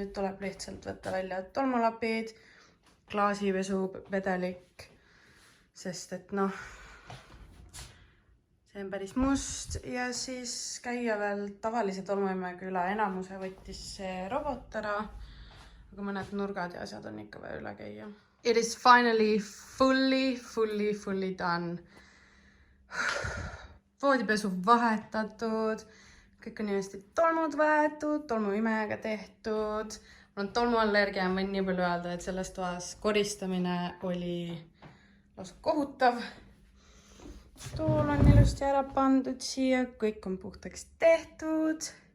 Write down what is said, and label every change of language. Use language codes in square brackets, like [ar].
[et] Nüüd tuleb lihtsalt võtta välja tolmulapid, klaasipesu, vedelik, sest et noh, see on päris must ja siis käia veel tavalise tolmuimega üle. Enamuse võttis see robot ära, aga mõned nurgad ja asjad on ikka veel üle käia. [en] It is finally fully done. [et] Voodipesu vahetatud, kõik on inimesti tolmud võetud, tolmuimejaga tehtud. Mul on tolmuallergia ja võin nii palju öelda, et selles toas koristamine oli lausa kohutav. Tool on ilusti ära pandud siia, kõik on puhtaks tehtud.